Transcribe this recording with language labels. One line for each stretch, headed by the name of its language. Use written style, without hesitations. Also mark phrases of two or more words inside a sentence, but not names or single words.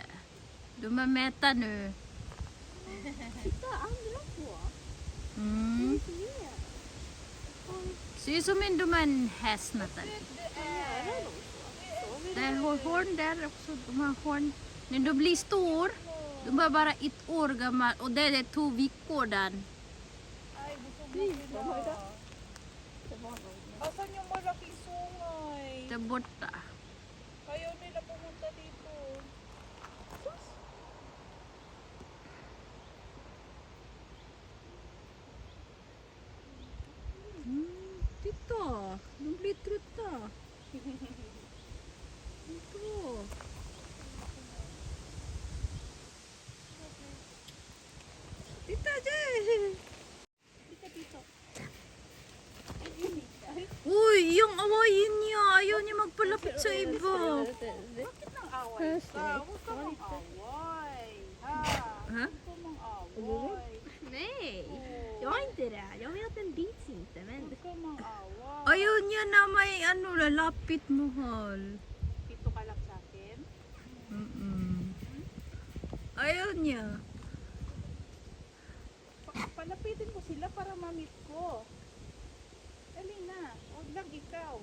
Swedish: De är mätta nu. Mm. Ser ut som en häst nästan. Det är horn där också. De har horn. När de blir stor, de är bara 1 år gammal och det är 2 veckor den.
Filipino: Ay, busog na sila. Asan yung malaking sungay?
Swedish: Där borta.
Filipino: Ayaw nila pumunta dito.
Swedish: Titta, de blir trötta. Titta. Titta dyan.
Filipino: Uy, yung awayin niya. Ayaw niya magpalapit sa iba. Bakit nang away ka? Huwag ka mang away. Ha? Ha? Huwag ka mang away.
Swedish: Nej, jag är inte det. Jag vet att den bits inte. Men
Filipino: Huwag ka mang away. Ayaw niya na may ano, lalapit mahal. Dito ka lang sa akin. Ayaw niya. Palapitin ko sila para ma-meet ko. Dali na. Huwag lang ikaw.